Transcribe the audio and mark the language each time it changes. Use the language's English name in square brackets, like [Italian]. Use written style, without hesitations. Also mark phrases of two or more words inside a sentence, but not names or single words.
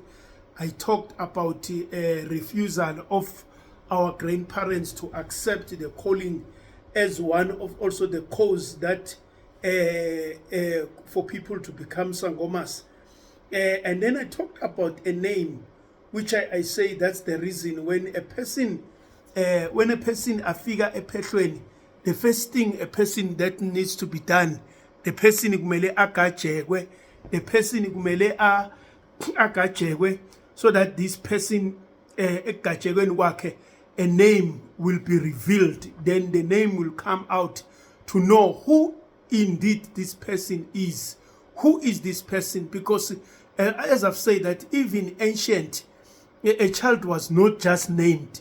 [English] I talked about refusal of our grandparents to accept the calling as one of also the cause that for people to become sangomas. And then I talked about a name, which I say that's the reason when a person [Zulu] afika ephehlweni, [English] the first thing a person that needs to be done, the person [Zulu] kumele agajekwe, [English] the person [Zulu] kumele agajekwe, [English] so that this person [Zulu] egajekweni kwakhe, [English] a name will be revealed. Then the name will come out to know who indeed this person is. Who is this person? Because as I've said, that even ancient, a child was not just named.